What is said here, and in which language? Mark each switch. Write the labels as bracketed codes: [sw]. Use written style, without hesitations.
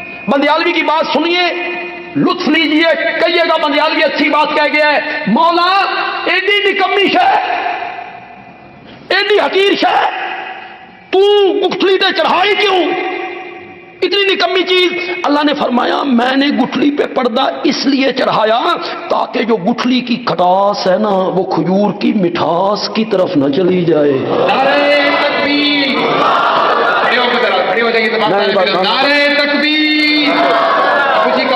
[ur] بندیالوی کی بات سنیے، لطف لیجئے، کہیے گا بندیالوی اچھی بات کہہ گیا ہے. [pa] مولا ایڈی نکمی شے، ایڈی حقیر شے، تو گٹھلی تے چڑھائی کیوں؟ [ur] اتنی نکمی چیز. اللہ نے فرمایا میں نے گٹھلی پہ پردہ اس لیے چڑھایا تاکہ جو گٹھلی کی کھٹاس ہے نا وہ کھجور کی مٹھاس کی طرف نہ چلی جائے. نعرہ تکبیر، کھڑے ہو جائیے، نعرہ تکبیر. خوشی کا